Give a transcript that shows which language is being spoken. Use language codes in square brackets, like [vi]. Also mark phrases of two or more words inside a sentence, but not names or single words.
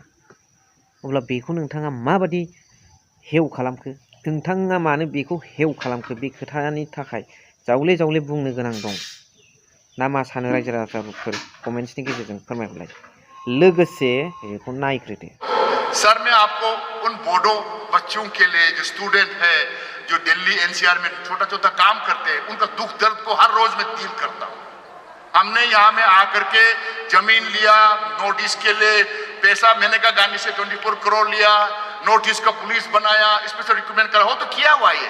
[brx] अब्ला बेखौ नोंथाङा माबादि हेव खालामखो, नोंथाङा मानो बेखौ हेव खालामखो, बे खोथानि थाखाय जावले बुंनो गोनां दं ना मा सानो रायजो राजाफोर कमेन्ट्सनि गेजेरजों फोरमायहरलाय। लोगोसे बेखौ नायग्रोदो। [hi] सर मैं आपको उन बोडो बच्चों के लिए जो स्टूडेंट है, जो दिल्ली NCR में छोटा काम करते हैं, उनका दुख दर्द को हर रोज में डील करता हूँ। हमने यहाँ में आकर के जमीन लिया, नोटिस के लिए पैसा मैंने कहा गांधी से 24 करोड़ लिया, नोटिस का पुलिस बनाया, स्पेशल रिक्रूटमेंट करा हो तो किया हुआ ये।